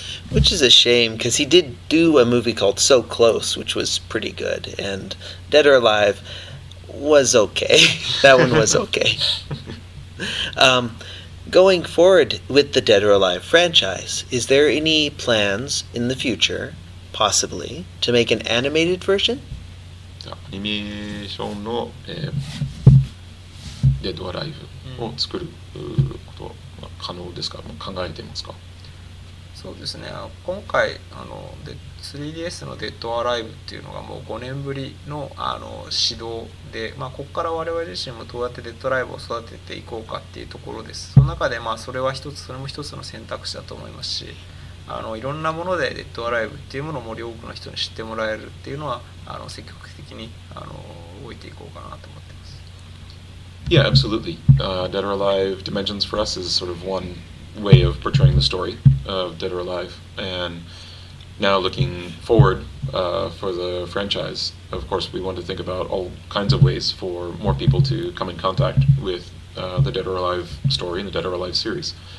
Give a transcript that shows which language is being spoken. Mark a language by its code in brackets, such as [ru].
[en] Which is a shame, because he did do a movie called So Close, which was pretty good, and Dead or Alive was okay. That one was okay. Going forward with the Dead or Alive franchise, is there any plans in the future, possibly, to make an animated version? [ja] アニメーションの、デッドアライブを作ることは可能ですか？考えてますか？そうですね、今回3DS のデッドアライブっていうのがもう5年ぶりの始動で、ここから我々自身もどうやってデッドアライブを育てていこうかっていうところです。その中でそれも一つの選択肢だと思いますし、いろんなものでデッドアライブっていうものをもり多くの人に知ってもらえるっていうのは積極的に動いていこうかなと思ってます。 [en] Yeah, absolutely. Dead or Alive Dimensions for us is sort of one way of portraying the story of Dead or Alive, and now looking forward for the franchise, of course we want to think about all kinds of ways for more people to come in contact with the Dead or Alive story and the Dead or Alive series.